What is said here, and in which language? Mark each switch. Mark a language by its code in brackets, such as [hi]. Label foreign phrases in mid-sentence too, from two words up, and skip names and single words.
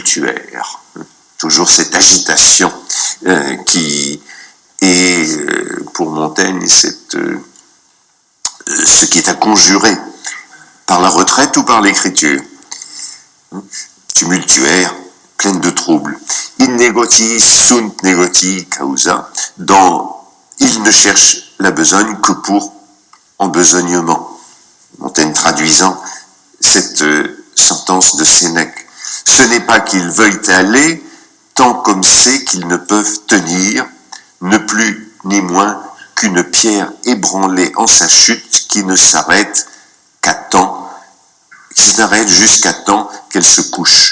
[fr] » Toujours cette agitation qui est pour Montaigne ce qui est à conjurer par la retraite ou par l'écriture. Tumultuaire, pleine de troubles. [la] In negoti sunt negoti causa. [fr] Il ne cherche la besogne que pour embesognement. Montaigne traduisant cette sentence de Sénèque. Ce n'est pas qu'ils veuillent aller, tant comme c'est qu'ils ne peuvent tenir, ne plus ni moins qu'une pierre ébranlée en sa chute qui ne s'arrête jusqu'à temps qu'elle se couche.